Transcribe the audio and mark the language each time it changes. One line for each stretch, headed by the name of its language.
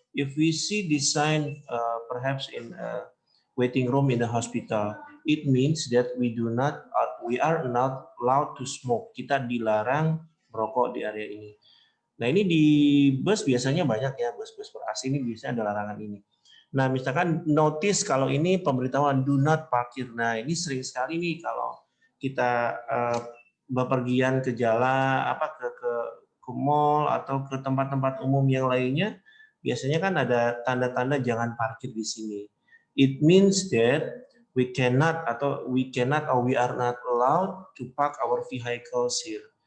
English: If we see this sign perhaps in a waiting room in the hospital, it means that we are not allowed to smoke.
Indonesian: Kita dilarang merokok di area ini. Nah, ini di bus biasanya banyak ya, bus-bus per AC ini biasanya ada larangan ini. Nah, misalkan notice kalau ini pemberitahuan do not parkir. Nah, ini sering sekali nih kalau kita bepergian ke jalan ke mall atau ke tempat-tempat umum yang lainnya, biasanya kan ada tanda-tanda jangan parkir di sini.
English: It means that we cannot or we are not allowed to park our vehicles here.